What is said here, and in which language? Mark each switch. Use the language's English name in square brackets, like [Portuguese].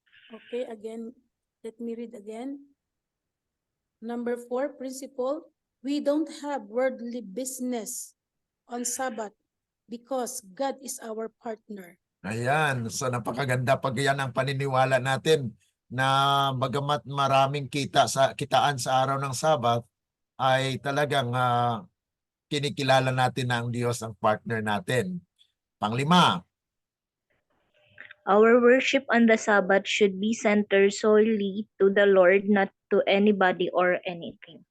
[English] Okay, again, let me read again. Number 4, principle, we don't have worldly business on Sabbath because God is our partner. [Filipino] Ayan, so napakaganda pag yan ang paniniwala natin na bagamat maraming kitaan sa araw ng Sabat ay talagang kinikilala natin na ang Diyos ang partner natin. Panglima. [English] Our worship on the Sabbath should be centered solely to the Lord, not to anybody or anything.